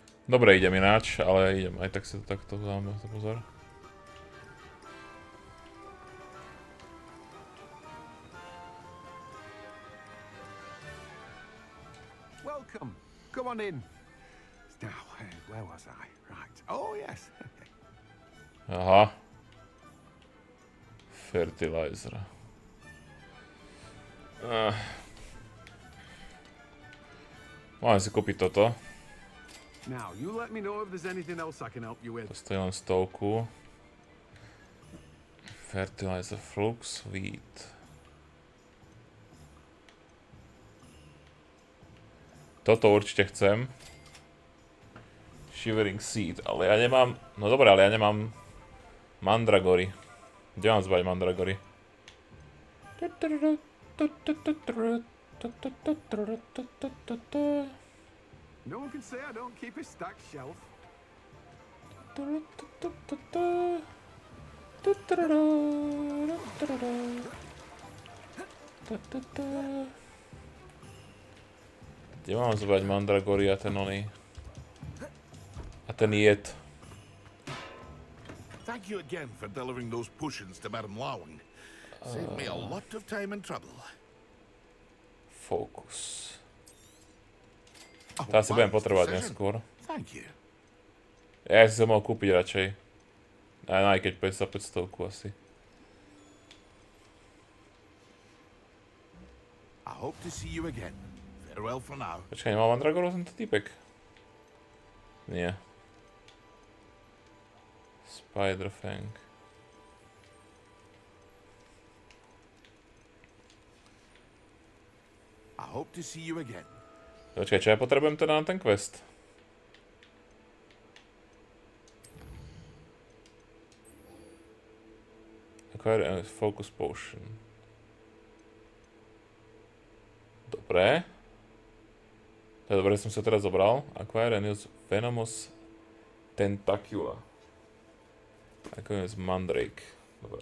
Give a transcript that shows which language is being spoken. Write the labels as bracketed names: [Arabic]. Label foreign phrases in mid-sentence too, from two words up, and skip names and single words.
[Slovak] Dobre, idem ináč, ale idem. Aj tak si to takto dáme pozor. [English] Welcome. Come on in. Now, where was I? Right. Oh, yes. Aha. Fertilizer. [Slovak] Mám si kúpiť toto. [English] Now, you let me know if there's anything else I can help you with. [Slovak] To stojí len 100. [English] Fertilizer flux, wheat. [Slovak] Toto určite chcem. [English] Shivering seed, [Slovak] ale ja nemám... No dobré, ale ja nemám... Mandragory. Kde mám zbať mandragory? [English] No one can say I don't keep a stacked shelf. [Slovak] Kde mám zbať mandragory a ten oný? A ten jed. [English] Thank you again for delivering those potions to Madame Lawing. Saved me a lot of time and trouble. Focus. [Slovak] To asi budem potrebovať neskôr. [English] Thank you. [Slovak] Ja si sa mohol kúpiť radšej. Aj keď 500 asi. [English] I hope to see you again. Farewell for now. [Slovak] Počkaj, nemal mandragoru tento typek? Nie. [English] Spider Fang. I hope to see you again. [Slovak] Počkaj, čo ja potrebujem teda na ten quest? [English] Acquire a focus potion. [Slovak] Dobre. To je dobré, že som sa teraz zobral. [English] Acquire and use venomous tentacula. [Slovak] Ako je mandrake. Dobre.